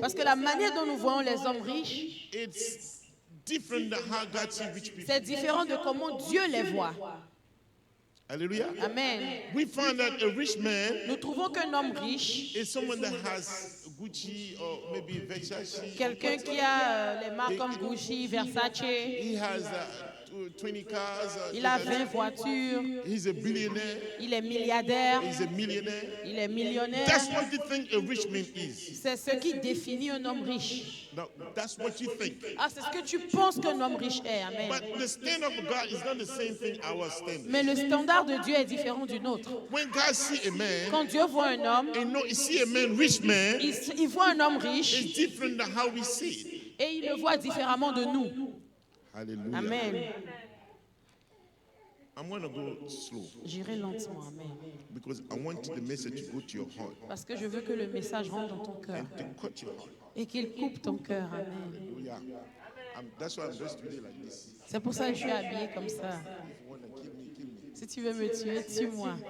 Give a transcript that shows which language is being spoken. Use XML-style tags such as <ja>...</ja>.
<fr>Parce que la manière dont nous voyons les hommes riches,</fr> <en>it's different than how God sees rich people.</en> <fr>c'est différent de comment Dieu les voit.</fr> <en>Hallelujah. Amen. We find that a rich man</en> <fr>Nous trouvons qu'un homme riche,</fr> <en>is someone that has Gucci or maybe Versace.</en> <fr>quelqu'un qui a les marques comme Gucci, Versace,</fr> <en>He has 20 cars.</en> <fr>il a 20 voitures,</fr> <en>He's a billionaire.</en> <fr>il est milliardaire,</fr> <en>He's a millionaire.</en> <fr>il est millionnaire.</fr> <en>That's what you think a rich man is.</en> <fr>C'est ce qui définit un homme riche.</fr> <en>No, that's what you think.</en> <fr>Ah, c'est ce que tu penses qu'un homme riche est.</fr> <en>Amen. But the standard of God is not the same thing our standard.</en> <fr>Mais le standard de Dieu est différent du nôtre.</fr> <en>When God see a man,</en> <fr>Quand Dieu voit un homme,</fr> <en>he see a man, rich man,</en> <fr>il voit un homme riche</fr> <en>it's different than how we see it.</en> <fr>et il le voit différemment de nous.</fr> <en>Hallelujah. Amen. I'm going to go slow</en> <fr>J'irai lentement. Amen.</fr> <en>because I want the message to go to your heart</en> <fr>Parce que je veux que le message rentre dans ton cœur</fr> <en>and to cut your heart.</en> <fr>et qu'il coupe ton cœur. Amen.</fr> <en>Hallelujah. That's why I'm dressed today like this.</en> <fr>C'est pour ça que je suis habillée comme ça. Si tu veux me tuer, tue-moi.</fr>